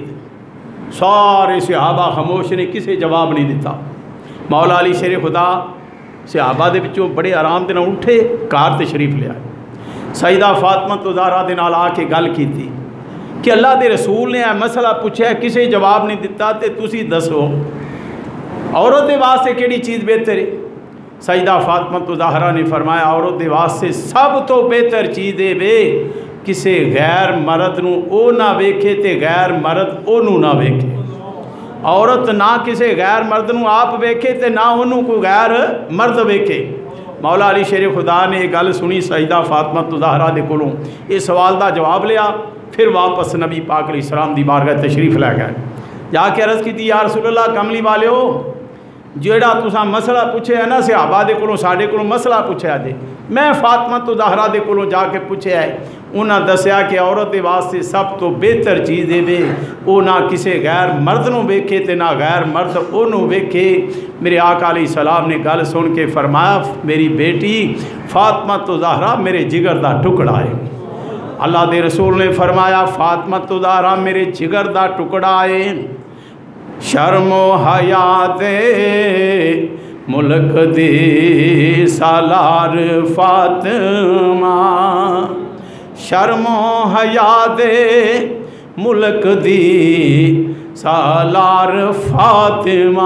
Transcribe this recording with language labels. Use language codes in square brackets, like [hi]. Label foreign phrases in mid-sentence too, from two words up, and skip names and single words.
[pa] سارے صحابہ خاموش نے، کسے جواب نہیں دیتا۔ مولا علی شیر خدا صحابہ دے وچوں بڑے آرام دے نال اٹھے، کار تشریف لے آئے، سیدہ فاطمہ زہرا دے نال آ کے گل کیتی کہ اللہ دے رسول نے مسئلہ پوچھا، کسے جواب نہیں دیتا، تے تسی دسو عورت دے واسطے کیڑی چیز بہتر ہے؟ سیدہ فاطمہ زہرا نے فرمایا عورت دے واسطے سب تو بہتر چیز ہے بے کسے غیر مرد نو او نہ ویکھے تے غیر مرد او نو نہ ویکھے۔ عورت نہ کسے غیر مرد نو آپ ویکھے تے نہ انہوں کو غیر مرد ویکھے۔ مولا علی شیر خدا نے یہ گل سنی سیدہ فاطمہ زہرا دے کولوں، یہ سوال دا جواب لیا، پھر واپس نبی پاک [ar] علیہ السلام [pa] دی بارگاہ تشریف لے گئے، جا کے عرض کی [ar] یا رسول اللہ [pa] کملی والیو جیڑا تساں مسئلہ پوچھے ہے نا صحابہ دے کولوں ساڈے کولوں مسئلہ پوچھیا جے، میں فاطمہ زہرا دے کولوں جا کے پوچھیا ہے، انہاں دسیا کہ عورت دے واسطے سب تو بہتر چیز ہے بے او نہ کسے غیر مرد نو ویکھے تے نہ غیر مرد او نو ویکھے۔ میرے آقا [ar] علیہ السلام [pa] نے گل سن کے فرمایا میری بیٹی فاطمہ زہرا میرے جگر دا ٹکڑا ہے۔ اللہ دے رسول نے فرمایا فاطمہ زہرا میرے جگر دا ٹکڑا ہے، شرم و حیا دے ملک دی سالار فاطمہ، شرم و حیا دے ملک دی سالار فاطمہ۔